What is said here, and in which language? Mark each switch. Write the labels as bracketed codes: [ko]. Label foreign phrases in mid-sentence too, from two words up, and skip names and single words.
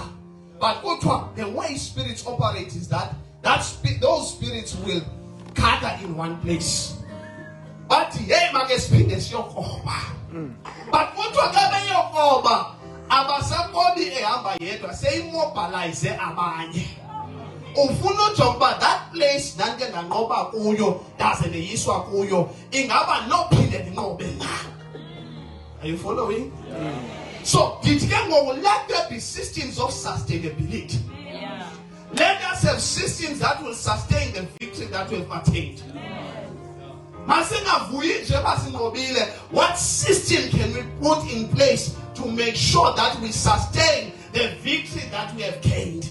[en] But the way spirits operate is that those spirits will gather in one place. [xh] But hey, magesiphinde siyokoba. But kuthiwa xa beyokoba abasakobi ehamba yedwa seyimobilize abanye. Ufuna ujonga [en] that place [xh] nanke nganqoba kuyo daze neyiswa kuyo ingaba nophinde ninqobe na. [en] Are you following? So let there be systems of sustainability. Let us have systems that will sustain the victory that we have attained. What system can we put in place to make sure that we sustain the victory that we have gained?